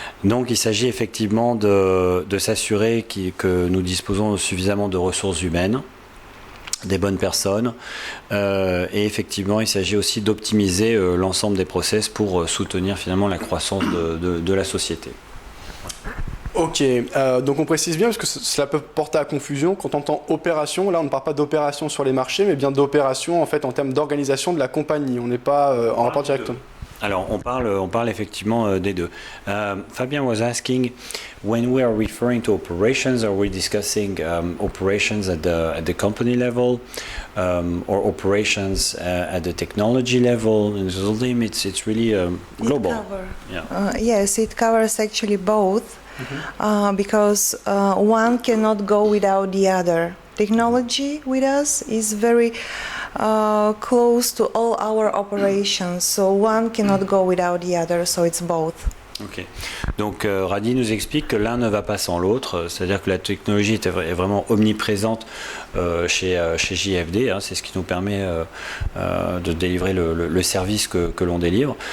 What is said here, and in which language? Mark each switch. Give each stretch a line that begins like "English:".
French: Donc il s'agit effectivement de s'assurer que nous disposons suffisamment de ressources humaines, des bonnes personnes, et effectivement il s'agit aussi d'optimiser l'ensemble des process pour soutenir finalement la croissance de la société. Ok, donc on précise bien parce que cela peut porter à confusion. Quand on entend opération, là on ne parle pas d'opération sur les marchés, mais bien d'opération en fait en termes d'organisation de la compagnie. On n'est pas en rapport directement. Alors on parle effectivement des deux.
English: Fabien was asking, when we are referring to operations, are we discussing operations at the company level, or operations at the technology level? In Zoldim, it's really global. Yes, it covers actually both. Because one cannot go without the other. Technology with us is very close to all our operations, so one cannot go without the other, so it's both. Ok.
French: Donc Radi nous explique que l'un ne va pas sans l'autre, c'est-à-dire que la technologie est vraiment omniprésente chez JFD, hein, c'est ce qui nous permet de délivrer le service que l'on délivre.